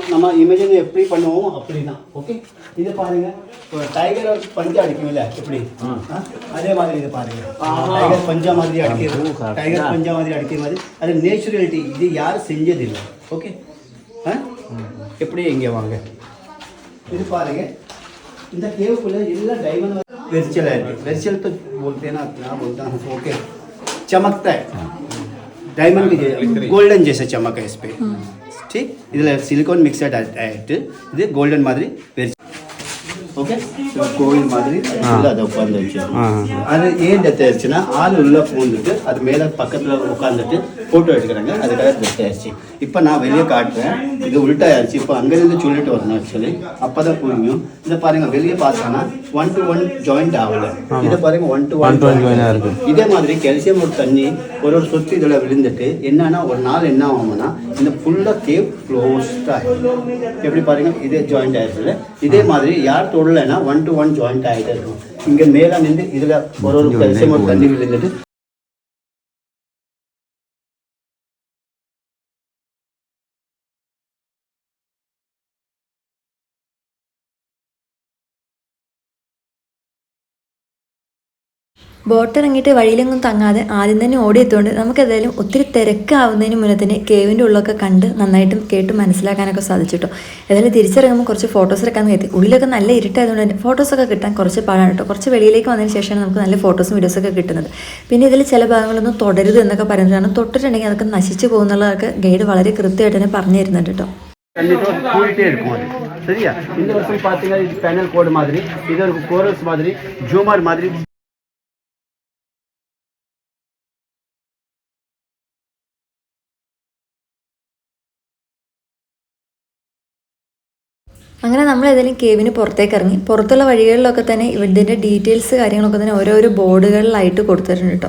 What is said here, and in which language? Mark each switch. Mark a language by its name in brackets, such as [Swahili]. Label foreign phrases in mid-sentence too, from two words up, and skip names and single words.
[Tamil] நம்ம இமேஜின் எப்படி பண்ணுவோம் அப்படி தான், ஓகே. இது பாருங்க, டைகர் பஞ்சா அடிக்கும் இல்லை எப்படி, அதே மாதிரி இது பாருங்க, டைகர் பஞ்சா மாதிரி அடிக்கிறது, டைகர் பஞ்சா மாதிரி அடிக்கிற மாதிரி. அது நேச்சுரலிட்டி, இது யாரும் செஞ்சதில்லை, ஓகே. எப்படி இங்கே வாங்க, இது பாருங்க. இந்த கேவுக்குள்ள எல்லாம் [English] diamond virtual [Hindi] है. वेर्चल तो बोलते हैं ना, क्या बोलता हूँ, ओके, चमकता है डायमंड के गोल्डन जैसे चमक है इस पे, ठीक. इधर [English] silicon mixed [Hindi] है, [Tamil] இது கோல்டன் மாதிரி ஓகே. கோவில் மாதிரி அதை உட்காந்து வச்சு அது ஏன் டெத் ஆயிடுச்சுன்னா, ஆள் உள்ள பூந்துட்டு அது மேலே பக்கத்தில் உட்காந்துட்டு ஃபோட்டோ எடுக்கிறாங்க, அதுக்காக டெத் ஆயிடுச்சு. இப்போ நான் வெளியே காட்டுறேன், இது உள்ட்டாயிருச்சு. இப்போ அங்கேருந்து சொல்லிட்டு வரணும் ஆக்சுவலி, அப்போ தான் புரியும். இதை பாருங்க, வெளியே பார்த்தானா 1 to 1 ஜாயிண்ட் ஆகலை. இதை பாருங்க 1 to 1 ஜாயிண்ட் இருக்கு. இதே மாதிரி கால்சியம் ஒரு தண்ணி ஒரு சொத்து இதில் விழுந்துட்டு என்னன்னா ஒரு நாள் என்ன ஆகும்னா, இந்த ஃபுல்லாக கேவ் க்ளோஸ்டாக எப்படி பாருங்க, இதே ஜாயிண்ட் ஆயிடுச்சு. இதே மாதிரி யார் தொடலைன்னா 1 to 1 ஜாயிண்ட் ஆகிட்டே இருக்கும். இங்கே மேலே நின்று இதில் ஒரு கால்சியம் ஒரு தண்ணி விழுந்துட்டு [Malayalam] ബോട്ട് ഇറങ്ങിയിട്ട് വഴിയിലെങ്ങും തങ്ങാതെ ആദ്യം തന്നെ ഓടിയെത്തുകൊണ്ട് നമുക്ക് ഏതായാലും ഒത്തിരി തിരക്കാവുന്നതിന് മുന്നേ തന്നെ കേവിൻ്റെ ഉള്ളൊക്കെ കണ്ട് നന്നായിട്ടും കേട്ട് മനസ്സിലാക്കാനൊക്കെ സാധിച്ചിട്ടോ. ഏതായാലും തിരിച്ചിറങ്ങുമ്പോൾ കുറച്ച് ഫോട്ടോസ് എടുക്കാമെന്ന് കരുതി. ഉള്ളിലൊക്കെ നല്ല ഇരുട്ടായതുകൊണ്ട് തന്നെ ഫോട്ടോസൊക്കെ കിട്ടാൻ കുറച്ച് പാടാണ് കേട്ടോ. കുറച്ച് വെളിയിലേക്ക് വന്നതിന് ശേഷമാണ് നമുക്ക് നല്ല ഫോട്ടോസും വീഡിയോസൊക്കെ കിട്ടുന്നത്. പിന്നെ ഇതിൽ ചില ഭാഗങ്ങളൊന്നും തുടരുത് എന്നൊക്കെ പറയുന്നതാണ്. തൊട്ടിട്ടുണ്ടെങ്കിൽ അതൊക്കെ നശിച്ചു പോകുന്നുള്ളതൊക്കെ ഗൈഡ് വളരെ കൃത്യമായിട്ട് തന്നെ പറഞ്ഞു തരുന്നുണ്ട് കേട്ടോ. [Tamil] கூடிட்டே இருக்கும் அது, சரியா? இந்த வருஷம் பார்த்தீங்கன்னா இது பேனல் கோடு மாதிரி, இது ஒரு கோரல்ஸ் மாதிரி, ஜூமர் மாதிரி. [Malayalam] അങ്ങനെ നമ്മൾ ഏതെങ്കിലും കേവിന് പുറത്തേക്ക് ഇറങ്ങി. പുറത്തുള്ള വഴികളിലൊക്കെ തന്നെ ഇതിൻ്റെ ഡീറ്റെയിൽസ് കാര്യങ്ങളൊക്കെ തന്നെ ഓരോരോ ബോർഡുകളിലായിട്ട് കൊടുത്തിട്ടുണ്ട് കേട്ടോ.